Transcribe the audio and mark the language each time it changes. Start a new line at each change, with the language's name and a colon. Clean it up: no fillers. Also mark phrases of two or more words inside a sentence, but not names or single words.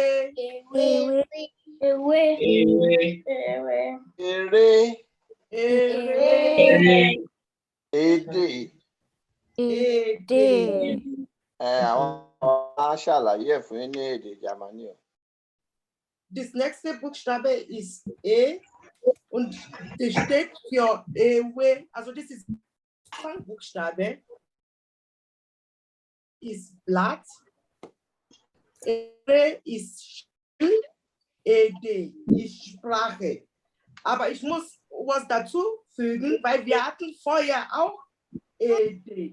Yoruba: Ewé. Ewé. Eré. Eré. Èdè. Èdè. Àwọn á ṣàlàyé ẹ̀ fún yín ní èdè Jámánì o.
English: This next
German: Buchstabe is E und das steht für Ewe. Also das ist Buchstabe. Ist Blatt. Ewe ist Still. Ede ist Sprache. Aber ich muss was dazu fügen, weil wir hatten vorher auch Ede.